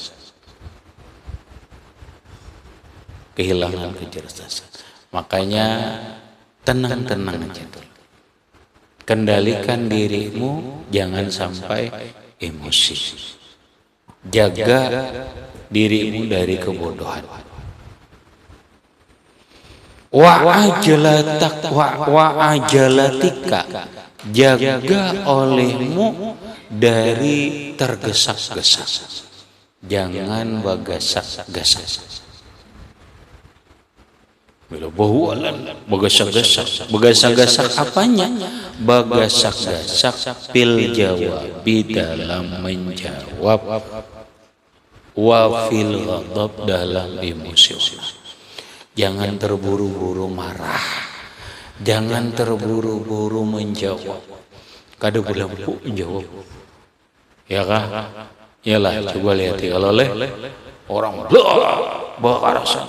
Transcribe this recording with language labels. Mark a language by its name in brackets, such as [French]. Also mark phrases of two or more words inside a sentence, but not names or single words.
[Indonesian] Makanya tenang aja tuh. Kendalikan dirimu, jangan sampai emosi. Jaga dirimu dari kebodohan. [Arabic] وعجلتك, [Indonesian] jaga olehmu dari tergesa-gesa. [Banjar] Jangan bagasak-gasak. Bila bahualan, bagasak-gasak apanya? Bagasak-gasak [Arabic] في الجواب, [Banjar] dalam menjawab, [Arabic] وفي الغضب, [Indonesian] dalam emosi. Jangan terburu-buru marah. Jangan terburu-buru menjawab. [Banjar] Kada belampu menjawab. Ya kah? [Indonesian] Iyalah, coba lihat kalau orang bakar rasa.